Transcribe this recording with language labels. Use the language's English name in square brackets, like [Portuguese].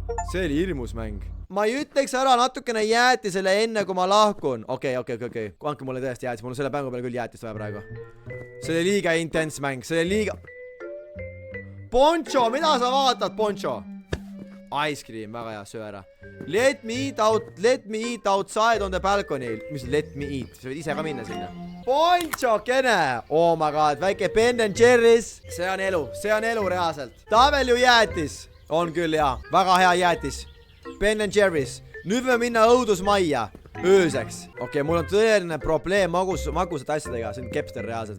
[Estonian] See oli hirmus mäng. Ma ei ütleks ära natukene jäätisele enne, kui ma lahkun. Okei. Andke mulle tõesti jäätis. Mul on selle mängu peale küll jäätist vaja praegu. See oli liiga intens mäng. See oli liiga... Poncho, mida sa vaatad, Poncho? [English] Ice cream, [Estonian] väga hea, söö ära. [English] Let me eat outside on the balcony. [Estonian] Mis [English] let me eat? [Estonian] Sa võid ise ka minna sinna. Poncho, kene. [English] Oh my god, [Estonian] väike Ben & Jerry's. See on elu reaalselt. Tavelju jäätis. On küll hea, väga hea jäätis. Ben & Jerry's. Nüüd võime minna õudusmajja. Ööseks. Okei, mul on tõeline probleem magusate asjadega. See on kepster reaalselt.